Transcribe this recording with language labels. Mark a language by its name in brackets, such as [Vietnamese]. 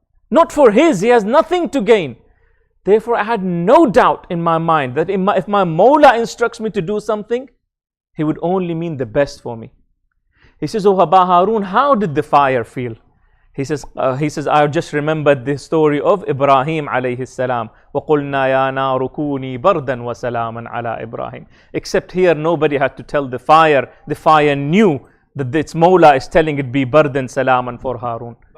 [English] Not for his, he has nothing to gain. Therefore, I had no doubt in my mind that if my Mawla instructs me to do something, he would only mean the best for me. He says, "Oh Aba Harun, how did the fire feel?" He says, I just remembered the story of Ibrahim alayhi salam. [Arabic] وَقُلْنَا يَا نَارُ كُونِي بَرْدًا وَسَلَامًا عَلَى Ibrahim. [English] Except here, nobody had to tell the fire. The fire knew that its Mawla is telling it be [Arabic] bardan salaman [English] for Harun.